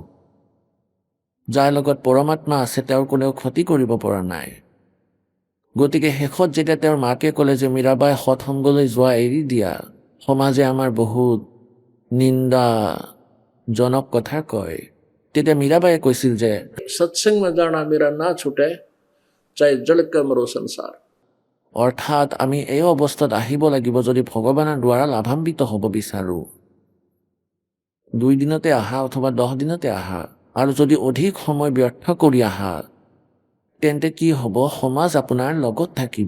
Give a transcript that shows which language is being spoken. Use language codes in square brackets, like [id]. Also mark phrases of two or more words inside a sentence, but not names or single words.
[as] যাৰ লগত পৰমাত্মা আছে, তেওঁৰ কোনেও ক্ষতি কৰিব পৰা নাই। গতিকে শেষত যেতিয়া তেওঁৰ মাকে ক'লে যে মীৰাবাই সৎসংগলৈ যোৱা এৰি দিয়া, সমাজে আমাৰ বহুত নিন্দাজনক কথা কয়, তেতিয়া মীৰাবাইয়ে কৈছিল যে [hi] सत्संग में जाना मेरा ना छूटे, चाहे जल का मरो संसार। [as] অৰ্থাৎ আমি এই অৱস্থাত আহিব লাগিব যদি ভগৱানৰ দ্বাৰা লাভান্বিত হ'ব বিচাৰোঁ। 2 দিনতে আহা অথবা 10 দিনতে আহা, আৰু যদি অধিক সময় ব্যৰ্থ কৰি আহা, তেন্তে কি হ'ব? সমাজ আপোনাৰ লগত থাকিব।